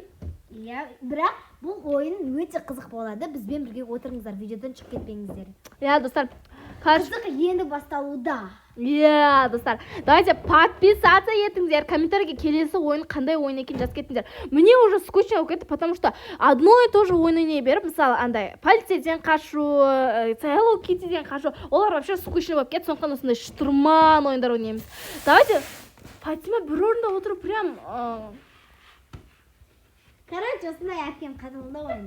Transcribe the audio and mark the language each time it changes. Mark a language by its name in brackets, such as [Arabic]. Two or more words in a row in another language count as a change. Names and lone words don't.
[Kazakh] Иә, бірақ бұл ойын өте қызық болады. Бізбен бірге отырыңыздар, видеодан шығып кетпеңіздер. Иә, достар. Қызық енді басталуда. Иә, достар. [Russian] Давайте подписаться [Kazakh] етіңіздер. Комментарийге келесі ойын қандай ойын екенін жазып кетіңіздер. [Russian] Мне уже скучно [Kazakh] болып кетті, [Russian] потому что одно и то же [Kazakh] ойын ойнай беріп, мысалы, андай полицейден қашу, Hello Kittyден қашу, олар [Russian] вообще скучно [Kazakh] болып кетті, сондықтан осындай штурман ойындар ойнаймыз. Давайте Фатима бір орында отырып прям короче, осындай әпкем қатылында ойын.